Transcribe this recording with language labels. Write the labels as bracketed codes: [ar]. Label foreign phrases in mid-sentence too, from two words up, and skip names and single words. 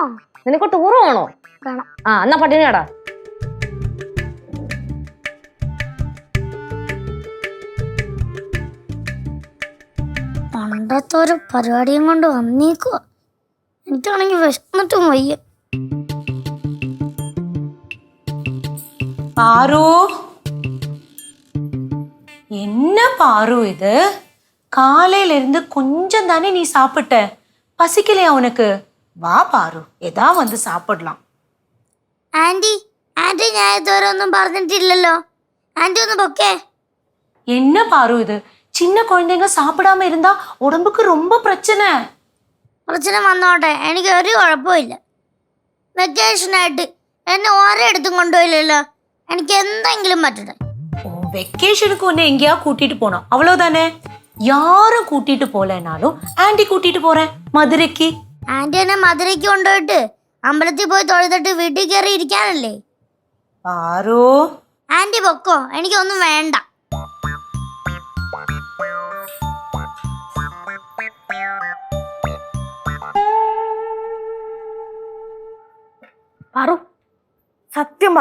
[ml] നിനക്ക് ടൂർ വേണോ? വേണം. ആ, എന്നാ പട്ടിണി കടാ. പണ്ടത്തെ ഒരു പരിപാടിയും കൊണ്ട് വന്നേക്കുക. എനിക്കാണെങ്കിൽ വിശന്നിട്ടും വയ്യ. [ta] பாரு, என்ன பாரு இது? காலையில இருந்து கொஞ்சம் தானே நீ சாப்பிட்ட, பசிக்கலையா உனக்கு? வா பாரு, ஏதா வந்து சாப்பிடலாம். [ml] ആന്റി, ഞാൻ ഇതുവരെ ഒന്നും പറഞ്ഞിട്ടില്ലല്ലോ. ആന്റി ഒന്ന് പൊക്കേ. [ta] என்ன பாரு இது? சின்ன குழந்தைங்க சாப்பிடாம இருந்தா உடம்புக்கு ரொம்ப பிரச்சனை. [ml] പ്രശ്നം വന്നോട്ടെ, എനിക്ക് ഒരു കുഴപ്പമില്ല. വെക്കേഷനായിട്ട് എന്നെ ഒരിടത്തും കൊണ്ടുപോയില്ലല്ലോ. എനിക്ക് എന്തെങ്കിലും പറ്റട്ടെ. [ta] வெக்கேஷனுக்கு ஒன்னு எங்கேயா கூட்டிட்டு போனோம், அவ்வளவுதானே. யாரும் கூட்டிட்டு போலனாலும் ஆன்டி கூட்டிட்டு போறேன் മധുരയ്ക്ക്. [ml] ആന്റി എന്നെ മധുരയ്ക്ക് കൊണ്ടുപോയിട്ട് അമ്പലത്തിൽ പോയി തൊഴുതിട്ട് വീട്ടിൽ കയറി ഇരിക്കാനല്ലേ? പാറു, ആന്റി പൊക്കോ, എനിക്കൊന്നും വേണ്ട. പാറു, സത്യം പറഞ്ഞോ?